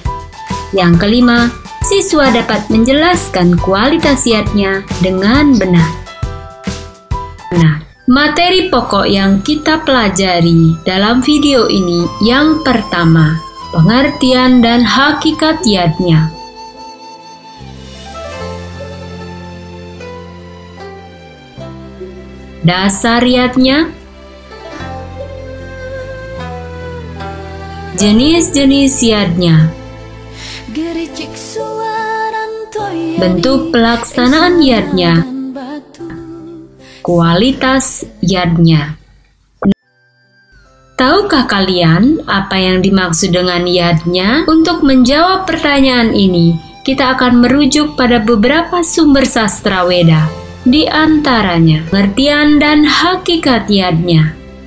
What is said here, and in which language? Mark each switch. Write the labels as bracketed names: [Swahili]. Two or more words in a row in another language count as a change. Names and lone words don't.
[Indonesian] Yang kelima, siswa dapat menjelaskan kualitas yadnya dengan benar. Nah, materi pokok yang kita pelajari dalam video ini yang pertama, pengertian dan hakikat yadnya. Dasar yadnya, jenis-jenis yadnya, bentuk pelaksanaan yadnya, kualitas yadnya. Tahukah kalian apa yang dimaksud dengan yadnya? Untuk menjawab pertanyaan ini, kita akan merujuk pada beberapa sumber sastra Weda, di antaranya pengertian dan hakikat yadnya.